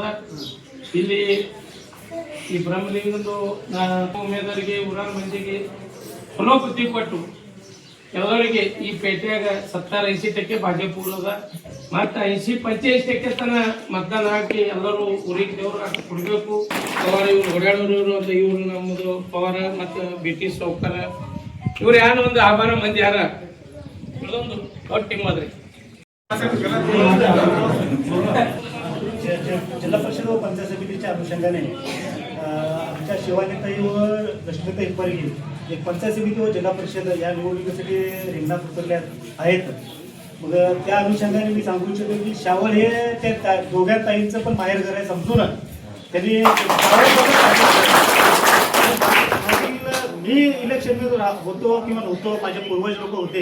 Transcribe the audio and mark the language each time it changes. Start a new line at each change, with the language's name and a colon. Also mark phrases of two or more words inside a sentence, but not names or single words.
Kannada: ಇಲ್ಲಿ ಈ ಬ್ರಹ್ಮಲಿಂಗದ್ದು ಉಮೇದರಿಗೆ ಊರಾಗ ಮಂದಿಗೆ ಚಲೋ ಬುದ್ಧಿ ಕೊಟ್ಟು ಎಲ್ಲರಿಗೆ ಈ ಪೇಟೆಯಾಗ 70-80% ಭಾಜಪ ಅದ. ಮತ್ತು 80-85% ತನ ಮತದಾನ ಹಾಕಿ ಎಲ್ಲರೂ ಊರಿಗೆ ದೇವ್ರು ಹಾಕಿ ಕೊಡಬೇಕು. ಪವಾರ ಇವ್ರು ಓಡಾಡೋರು ಇವರು ಅಂತ ಇವ್ರು ನಮ್ಮದು ಪವಾರ ಮತ್ತು BT ಸೌಕರ ಇವ್ರು ಯಾರು ಒಂದು ಆಭಾರ ಮಂದಿ ಯಾರ ಇದೊಂದು ದೊಡ್ಡ ಟೀಮ್ ಅದ್ರಿ.
Marathi: जिल्हा परिषद व पंचायत समितीच्या अनुषंगाने आमच्या शिवानीताई व लक्ष्मीताई परगी एक पंचायत समिती व जिल्हा परिषद या निवडणुकीसाठी रिंगणात उतरल्या आहेत. मग त्या अनुषंगाने मी सांगू इच्छितो की शावळ हे त्या दोघ्या ताईंचं पण माहेर घर आहे समजून त्यांनी मी इलेक्शनमध्ये होतो किंवा नव्हतो, माझे पूर्वज लोक होते.